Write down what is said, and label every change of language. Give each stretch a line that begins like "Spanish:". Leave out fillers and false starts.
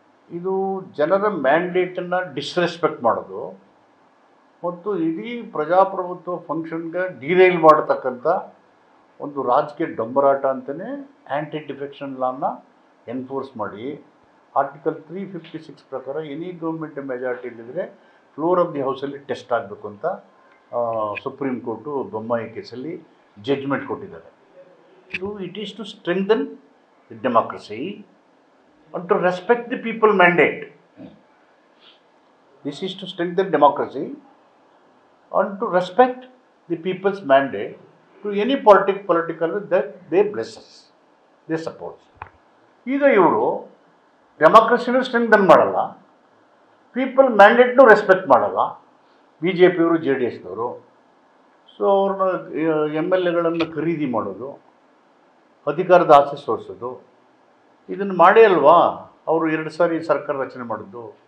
Kannada: ಇದು ಜನರ ಮ್ಯಾಂಡೇಟನ್ನು ಡಿಸ್ರೆಸ್ಪೆಕ್ಟ್ ಮಾಡೋದು ಮತ್ತು ಇಡೀ ಪ್ರಜಾಪ್ರಭುತ್ವ ಫಂಕ್ಷನ್ಗೆ ಡಿರೈಲ್ ಮಾಡತಕ್ಕಂಥ ಒಂದು ರಾಜಕೀಯ ಡಂಬರಾಟ ಅಂತಲೇ ಆ್ಯಂಟಿ ಡಿಫೆಕ್ಷನ್ ಲಾನ ಎನ್ಫೋರ್ಸ್ ಮಾಡಿ ಆರ್ಟಿಕಲ್ 356 ಪ್ರಕಾರ ಎನಿ ಗೌರ್ಮೆಂಟ್ ಮೆಜಾರಿಟಿ ಇಲ್ಲಿದ್ರೆ ಫ್ಲೋರ್ ಆಫ್ ದಿ ಹೌಸಲ್ಲಿ ಟೆಸ್ಟ್ ಆಗಬೇಕು ಅಂತ ಸುಪ್ರೀಂ ಕೋರ್ಟು ಬೊಮ್ಮಾಯಿ ಕೇಸಲ್ಲಿ ಜಡ್ಜ್ಮೆಂಟ್ ಕೊಟ್ಟಿದ್ದಾರೆ.
English: So it is to strengthen the democracy and to respect the people mandate. This is to strengthen democracy and to respect the people's mandate to any political that they bless us, they support.
Kannada: ಈಗ ಇವರು ಡೆಮಾಕ್ರಸಿನೂ strengthen ಮಾಡಲ್ಲ, people ಮ್ಯಾಂಡೇಟ್ನೂ respect ಮಾಡಲ್ಲ BJPಯವರು JDSನವರು. So ಅವ್ರನ್ನ MLAಗಳನ್ನು ಖರೀದಿ ಮಾಡೋದು, ಅಧಿಕಾರದ ಆಸೆ ತೋರಿಸೋದು, ಇದನ್ನು ಮಾಡೇ ಅಲ್ವಾ ಅವರು 2 ಸಾರಿ ಸರ್ಕಾರ ರಚನೆ ಮಾಡಿದ್ದು.